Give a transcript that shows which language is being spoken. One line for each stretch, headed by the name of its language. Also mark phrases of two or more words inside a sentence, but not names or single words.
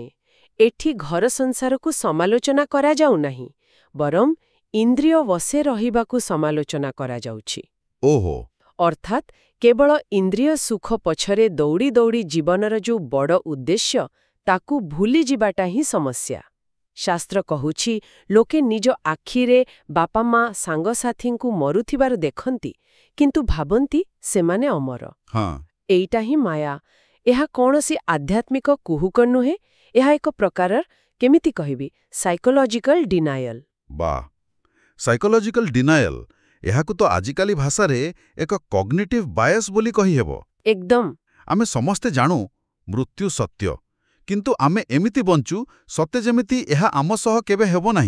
Odia: ଏଠି ଘର ସଂସାର କୁ ସମାଲୋଚନା କରାଯାଉ ନାହିଁ, ବରଂ ଇନ୍ଦ୍ରିୟ ବଶେ ରହିବାକୁ ସମାଲୋଚନା କରାଯାଉଛି। ओहो। ଅର୍ଥାତ କେବଳ ଇନ୍ଦ୍ରିୟ ସୁଖ ପଛରେ ଦୌଡ଼ି ଦୌଡ଼ି ଜୀବନର ଯୋ ବଡ଼ ଉଦ୍ଦେଶ୍ୟ ତାକୁ ଭୁଲି ଯିବାଟା ହିଁ ସମସ୍ୟା। ଶାସ୍ତ୍ର କହୁଛି ଲୋକେ ନିଜ ଆଖିରେ ବାପା ମା ସାଙ୍ଗସାଥୀଙ୍କୁ ମରୁଥିବାର ଦେଖନ୍ତି, କିନ୍ତୁ ଭାବନ୍ତି ସେମାନେ ଅମର। ହଁ ଏଇଟା ହିଁ ମାୟା। ଏହା କୌଣସି ଆଧ୍ୟାତ୍ମିକ କୁହୁକ ନୁହେଁ, ଏହା ଏକ ପ୍ରକାରର କେମିତି କହିବି
English: psychological denial.
Odia: ବା
English: psychological denial,
Odia: ଏହାକୁ ତ ଆଜିକାଲି ଭାଷାରେ ଏକ
English: cognitive bias
Odia: ବୋଲି କହିହେବ। ଏକଦମ। ଆମେ ସମସ୍ତେ ଜାଣୁ ମୃତ୍ୟୁ ସତ୍ୟ, କିନ୍ତୁ ଆମେ ଏମିତି ବଞ୍ଚୁ ସତେ ଯେମିତି ଏହା ଆମ ସହ କେବେ ହେବ ନାହିଁ।